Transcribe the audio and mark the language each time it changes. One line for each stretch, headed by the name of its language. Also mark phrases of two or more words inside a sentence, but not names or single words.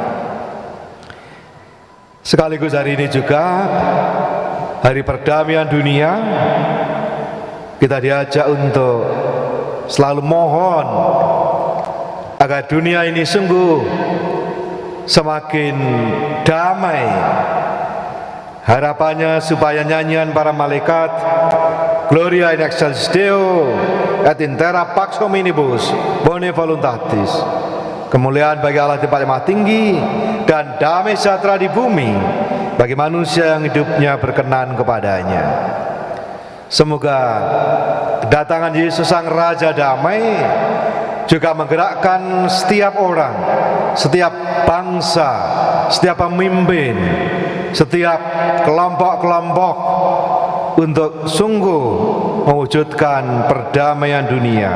Indonesian: Sekaligus hari ini juga hari perdamaian dunia. Kita diajak untuk selalu mohon agar dunia ini sungguh semakin damai. Harapannya supaya nyanyian para malaikat
Latin: Gloria in excelsis Deo et in terra pax hominibus bone voluntatis,
Indonesian: kemuliaan bagi Allah di tempat yang maha tinggi dan damai sejahtera di bumi bagi manusia yang hidupnya berkenan kepadanya. Semoga kedatangan Yesus Sang Raja Damai juga menggerakkan setiap orang, setiap bangsa, setiap pemimpin, setiap kelompok-kelompok untuk sungguh mewujudkan perdamaian dunia.